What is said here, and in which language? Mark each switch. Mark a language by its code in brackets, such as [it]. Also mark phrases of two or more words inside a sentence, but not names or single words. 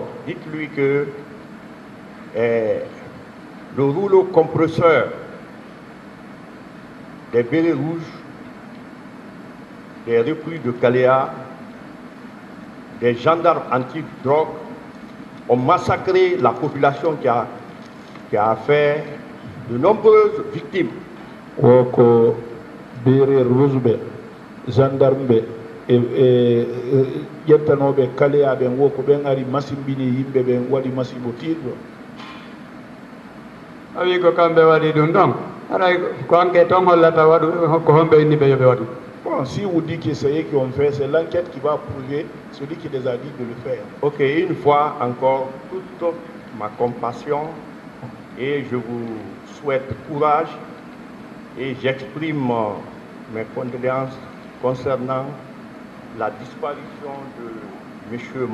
[fr] Dites-lui que le rouleau compresseur des bérets rouges, des recrues de Caléa, des gendarmes anti-drogue ont massacré la population qui a fait de nombreuses victimes. [ff] Gendarme yettanoɓe kaleyaɓe wo ko ɓen ari masimbini yimɓe ɓen waɗi masibo tirɗo. A wi ko kamɓe waɗi ɗum ɗon aɗa ko enquête on hollata waɗu ko homɓe inni ɓe yoɓe waɗu. [fr] Bon, si vous dites que c'est eux qui ont fait, c'est l'enquête qui va prouver celui qui les a dit de le faire. Ok, une fois encore, toute ma compassion et je vous souhaite courage et j'exprime mes condoléances concernant la disparition de M.